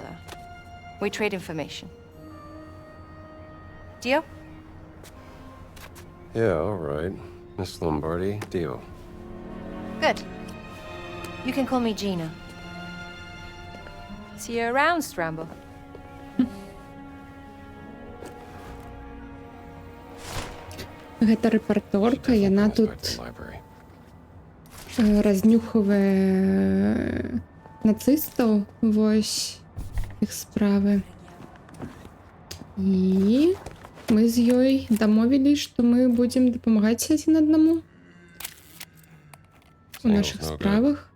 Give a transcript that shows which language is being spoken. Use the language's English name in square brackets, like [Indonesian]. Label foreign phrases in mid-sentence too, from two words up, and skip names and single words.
[English] We trade information. Deal? Yeah, all right. Miss Lombardi, deal. Good. You can call me Gina. See you around, Strambo. [Belarusian] Гэта рэпарторка, яна [English] Back [Belarusian] тут [English] to the library. [Belarusian] разнюхвае нацыстаў, вось іх справы. І мы з ёй дамовілі, што мы будзем дапамагаць адзін аднаму у нашых [English] no good. [Belarusian] справах.